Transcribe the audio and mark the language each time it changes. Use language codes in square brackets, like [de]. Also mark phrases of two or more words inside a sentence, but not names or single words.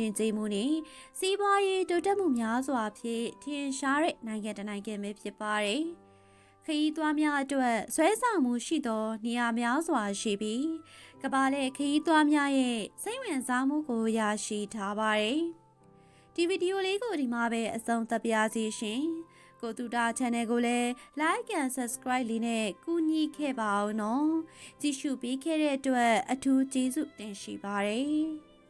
[my] ဉ်ကျေးမှုနှင့်စီးပွားရေးတိုးတက်မှုများစွာဖြင့်ထင်ရှားတဲ့နိုင်ငံတစ်နိုင်ငံပဲဖြစ်ပါတယ်။ခရီးသွားများအတွက်ဆွဲဆောင်မှုရှိသောနေရာများစွာရှိပြီးကမ္ဘာလှည့်ခရီးသွားများရဲ့စိတ်ဝင်စားမှုကိုရရှိထားပါတယ်။ဒီဗီဒီယိုလေးကိုဒီမှာပဲအဆုံးသတ်ပါစီရှင်။ကိုတူတာ channel ကိုလည်း [en] like and subscribe [my] လေးနဲ့ကူညီခဲ့ပါအောင်နော်ကြည့်ရှုပေးခဲ့တဲ့အတွက်အထူးကျေးဇူးတင်ရှိပါတယ်